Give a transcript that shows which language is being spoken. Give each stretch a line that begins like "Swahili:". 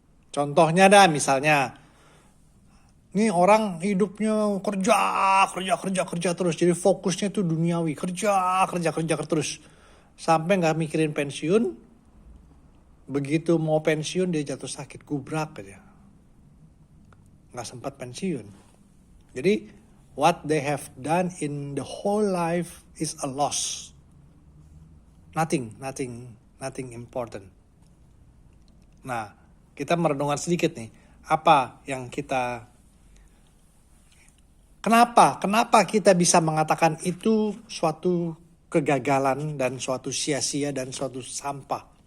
Indonesian: Contohnya misalnya, ini orang hidupnya kerja terus, jadi fokusnya tuh duniawi, kerja terus. sampai nggak mikirin pensiun. Begitu mau pensiun dia jatuh sakit, gubrak aja. Nggak sempat pensiun.
English: Jadi what they have done in the whole life is a loss. Nothing important.
Indonesian: Nah, kita merenungkan sedikit nih, apa yang kenapa kita bisa mengatakan itu suatu kegagalan dan suatu sia-sia dan suatu sampah.